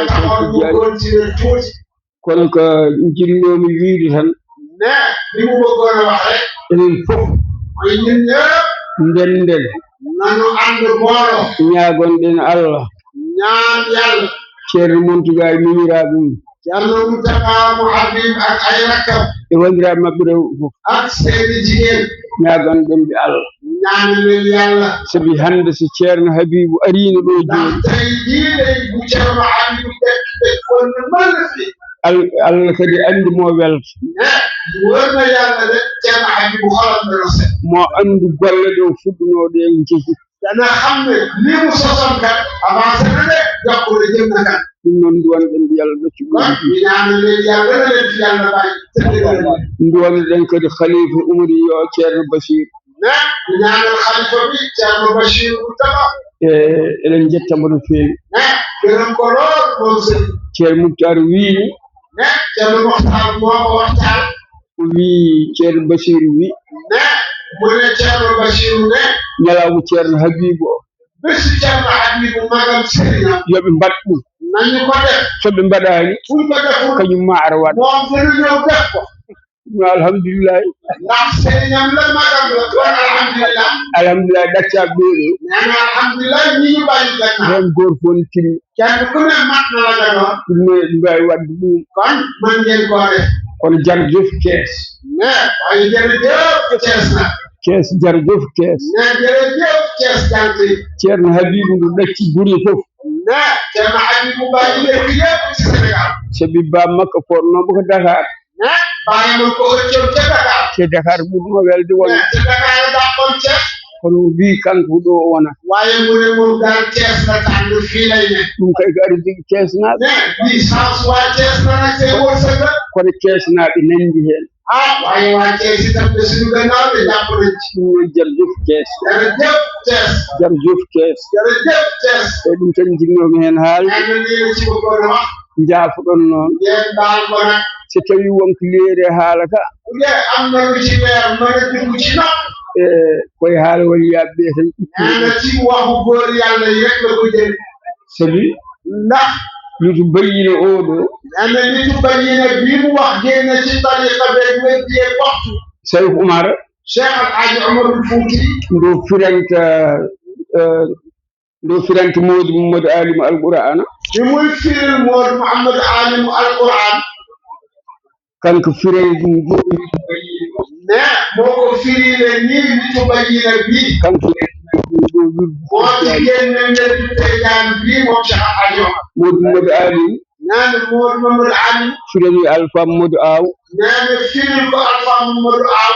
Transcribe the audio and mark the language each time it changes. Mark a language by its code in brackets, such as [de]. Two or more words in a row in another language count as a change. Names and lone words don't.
[ff] kono ko jinnomi wiide tan enen fof ndenden ñagonɗen Allah ceerno Muntaga e miñiraɓe mum [wo] Ceerno Muntaga mo Habib ak ay rakkam [ff] e wandiraɓe maɓɓe rew fof [wo] ak seeni jigéen [ff] ñaganɗen ɓe Allah [wo] ñaanalen Yàlla [ff] sabi hande so ceerno Habibu arino ɗo joni tey jii ley bu Ceerno Habibu ɓe fonno malla fi Allah kadi andi mo welta [wo] wërna Yàlla de Ceerno Habibu xolam dana set [ff] mo andu golle ɗe o fuɗɗunoɗe en jeehi [wo] dana xam ne li mu soson kat avancé na de jokkule jëm na kat [ff] ɗum noon duwanɗen mbi Allah ɗaccu ɗum [wo] ñaanalen Yàlla dana leen fi Yàlla bàyyi [ff] duwanɗen kadi khalifa umri yo ceerno Bachir [wo] ñaanal khalifa bi Ceerno Bachir Moustapha [ff] eɗen jettamo no feewi [wo] gërëm ko lool moom sëñ [ff] ceerno Moukhtar wiini [wo] Ceerno Mokhtar moo ko waxtaan [ff] o wii ceerno Bachir wi [wo] mu ne Ceerno Bachir ne [ff] ñalawma ceerno Habibu o [wo] bési Ceerno Habibu magam sëriñam [ff] yoɓe mbaɗ ɗum [wo] nañu ko def [ff] soɓe mbaɗani [wo] fuñ ko deful [ff] kañum ma ara waɗa [wo] moom dina ñëw def ko [ff] ɗum alhamdulillahi [wo] ndax sëriñam la magam la kon alhamdulillah [ff] alhamdulillahi ɗaccaɓe ɓeeɗo [wo] nee na alhamdulillah ñi ñu bàyyi gannaaw [ff] hen goto fof ne timmi [wo] kenn ku ne mat na la gannaaw [ff] ɗum ne ɗum mbawi wadde ɗum [wo] kon man ngeen koo def [ff] kono jarjof kees [wo] waaye jërëjëf Cees na [ff] kees jarjof kees [wo] jërëjëf Cees jant yi [ff] ceerno Habibu ndu ɗacci guri fof [wo] Ceerno Habibu bàyyi lekk yëpp ci Sénégal [ff] sabi bam makko ponnoɓe ko Dakar [wo] bàyyi ma ko ëccëw ca Dakar [ff] te Dakar ɓurɗumo welde wona [wo] te Dakar la dàqoon Cees [ff] kono wi kanko ɗo o wona [wo] waaye mu ne moom daal Cees la tànn fii lay ne [ff] ɗum kay ko ari jogui Cees naaɓe [wo] bii chance waa Cees la nag see wërsëg la [ff] kono Cees naaɓe nandi hen [wo] waaye waa Cees itam de suñu gannaaw de jàpp nañ ci [ff] ɗum noon jarjof kees [wo] jërëjëf Cees [ff] jarjof kees [wo] jërëjëf Cees [ff] e ɗum tan jinnomi hen haalde [wo] na nii ci bëggoon a wax [ff] jaafoɗon noon [wo] ngeen baal ko nag [ff] so tawi wonko leeri haala ka [wo] bu dee am na lu ci weer mën a dugg ci nopp [ff] koye haala woni yaɓɓe tan [wo] nee na ci waxu góor yàlla yi rek la ko jël [ff] sabi [wo] ndax [ff] lutu bayyina oɗo [wo] nee na nitu bayyina bii mu wax génne ci tariqa beeg weddiyee waxtu Sayf Umar Cheikh Al Hadji Omarul Fouti [ff] ndo firanta Modou Mamadou Alimu Alqur'ana [wo] bi muy firil Modou Mouhamed Alimu Alquran [ff] kanko firee ɗum joni [wo] ne moo ko firile nii nitu bayyina bii [ff] kanko [wo] moo ci génne ndetu teejaan bii moom Cheikh Al Hadji Omar [ff] Modou Mamadou Alimu [wo] nee na Modou Mamadou Alimu [ff] firani Alpha Mamadou Aw [wo] nee na firil ko Alpha Mamadou Aw